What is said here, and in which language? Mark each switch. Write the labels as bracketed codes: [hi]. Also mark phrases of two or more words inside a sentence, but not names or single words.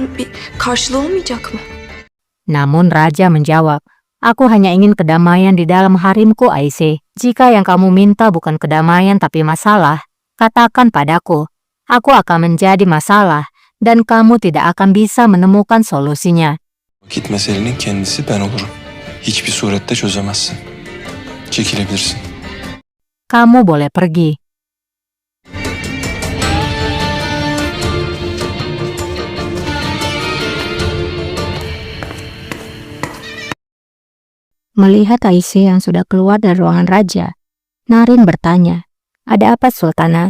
[tr] bir karşılığı olmayacak mı? [id] Namun Raja menjawab, aku hanya ingin kedamaian di dalam harimku, Aisyah. Jika yang kamu minta bukan kedamaian tapi masalah, katakan padaku. Aku akan menjadi masalah dan kamu tidak akan bisa menemukan solusinya. [tr] Vakit meselenin kendisi ben olurum. Hiçbir surette çözemezsin. Çekilebilirsin. [id] Kamu boleh pergi. Melihat Aisyah yang sudah keluar dari ruangan Raja, Naren bertanya, "Ada apa, Sultana?